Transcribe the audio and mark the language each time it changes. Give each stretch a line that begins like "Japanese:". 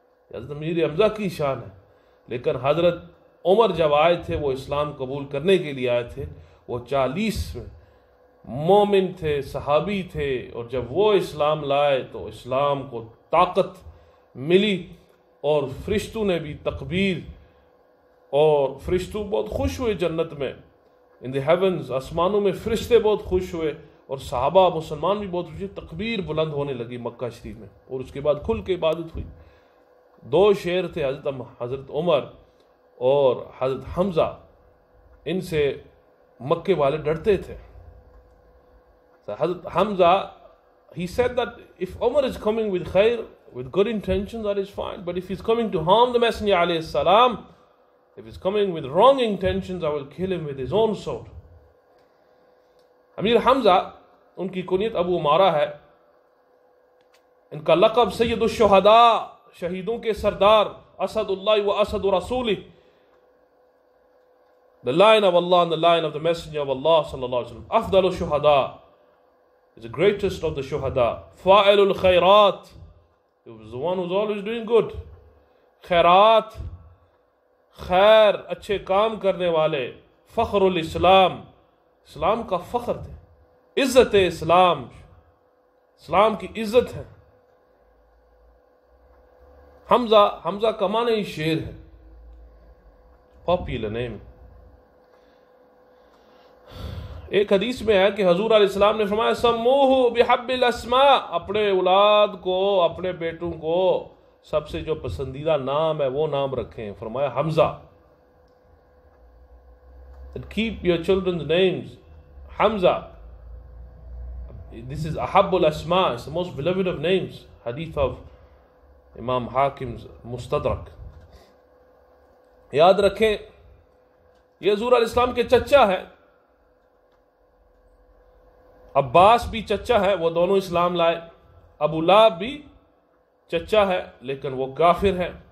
Urdu: حضرت امیر حمزہ کی شان ہے. لیکن حضرت عمر جب آئے تھے، وہ اسلام قبول کرنے کے لیے آئے تھے، وہ 40 مومن تھے، صحابی تھے، اور جب وہ اسلام لائے تو اسلام کو طاقت ملی، اور فرشتوں نے بھی تکبیر، اور فرشتوں بہت خوش ہوئے جنت میں،
English: in the heavens,
Urdu: آسمانوں میں فرشتے بہت خوش ہوئے، اور صحابہ مسلمان بھی بہت خوش ہوئے، تکبیر بلند ہونے لگی مکہ شریف میں، اور اس کے بعد کھل کے عبادت ہوئی. 2 شیر تھے، حضرت عمر اور حضرت حمزہ، ان سے مکے والے ڈرتے تھے.
English: حضرت Hamza, he said that if Umar is coming with khair, with good intentions, that is fine. But if he's coming to harm the Messenger alayhi salam, if he's coming with wrong intentions, I will kill him with his own sword.
Urdu: امیر حمزہ, ان کی کنیت ابو عمارہ ہے, ان کا لقب سید الشہداء, شہیدوں کے سردار, اسد اللہ و اسد رسولہ,
English: the lion of Allah and the lion of the Messenger of Allah sallallahu alaihi wasallam. Afdal al-shuhada, is the greatest of the shuhada. Fa'ilul khairat, he was the one who's always doing good.
Urdu: Khairat, خیر, اچھے کام کرنے والے. فخر الاسلام, اسلام کا فخر تھے. عزت اسلام, اسلام کی عزت ہے. حمزہ کا معنی ہی شیر ہے,
English: Popular name.
Urdu: ایک حدیث میں ہے کہ حضور علیہ السلام نے فرمایا
Arabic: سموہ بحب الاسماء,
Urdu: اپنے اولاد کو, اپنے بیٹوں کو سب سے جو پسندیدہ نام ہے وہ نام رکھیں. فرمایا حمزہ.
English: And keep your children's names Hamza. This is Ahabb al-Asma, it's the most beloved of names. Hadith of Imam Hakim's Mustadrak.
Urdu: یاد رکھیں, یہ حضور علیہ السلام کے چچا ہے. عباس بھی چچا ہے, وہ دونوں اسلام لائے. ابو لہب بھی چچا ہے لیکن وہ کافر ہے.